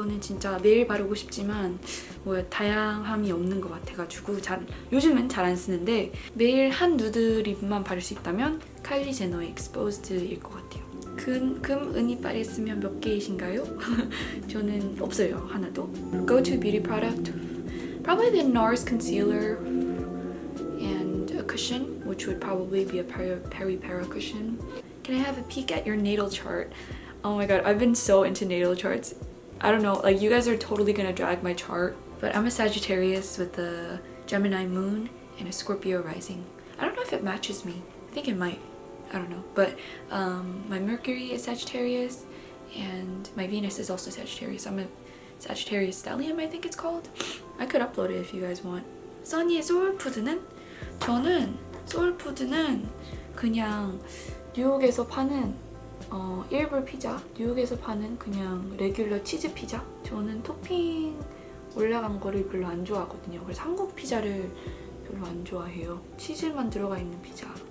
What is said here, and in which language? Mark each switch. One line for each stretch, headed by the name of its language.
Korean: 이거는 진짜 매일 바르고 싶지만 다양함이 없는 것 같아가지고 요즘은 잘 안 쓰는데 매일 한 누드 립만 바를 수 있다면 카일리 제너의 Exposed일 것 같아요. 금, 은 이빨에 쓰면 몇 개이신가요? 저는 없어요, 하나도.
English: Go to beauty product. Probably the NARS concealer and a cushion, which would probably be a Peri-Para cushion. Can I have a peek at your natal chart? Oh my god, I've been so into natal charts. I don't know, like you guys are totally gonna drag my chart, but I'm a Sagittarius with a Gemini moon and a Scorpio rising. I don't know if it matches me. I think it might. I don't know. But my Mercury is Sagittarius and my Venus is also Sagittarius. I'm a Sagittarius stellium, I think it's called. I could upload it if you guys want.
Korean: 써니의 소울푸드는? 저는 소울푸드는 그냥 뉴욕에서 파는 1불 피자, 뉴욕에서 파는 그냥 레귤러 치즈 피자. 저는 토핑 올라간 거를 별로 안 좋아하거든요. 그래서 한국 피자를 별로 안 좋아해요. 치즈만 들어가 있는 피자.